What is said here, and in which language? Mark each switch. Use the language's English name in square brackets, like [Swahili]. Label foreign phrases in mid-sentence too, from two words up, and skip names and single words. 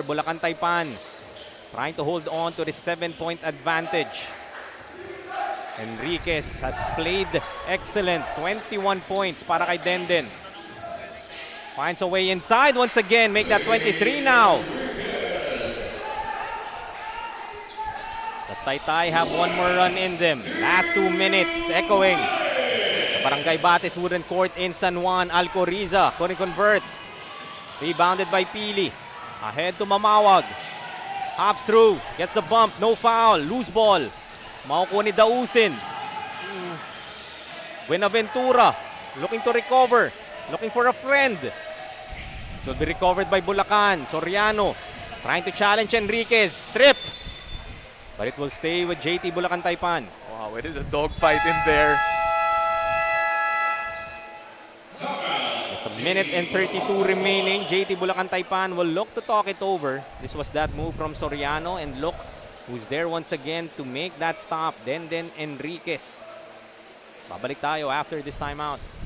[English] Bulacan Taipan trying to hold on to the 7-point advantage. Enriquez has played excellent. 21 points para kay Denden. Finds a way inside once again. Make that 23 now. Does Taytay have one more run in them? Last 2 minutes echoing. Barangay Batis wooden court in San Juan. Alcoriza couldn't convert. Rebounded by Pili. Ahead to Mamawag. Hops through. Gets the bump. No foul. Loose ball. [Filipino] Makukuha ni [English] Dausin. Buenaventura looking to recover. Looking for a friend. It will be recovered by Bulacan. Soriano trying to challenge Enriquez. Stripped. But it will stay with JT Bulacan Taipan. Wow, it is a dogfight in there. Just a minute and 32 remaining. JT Bulacan Taipan will look to talk it over. This was that move from Soriano, and look who's there once again to make that stop. Denden Enriquez. [Filipino] Babalik tayo [English] after this timeout.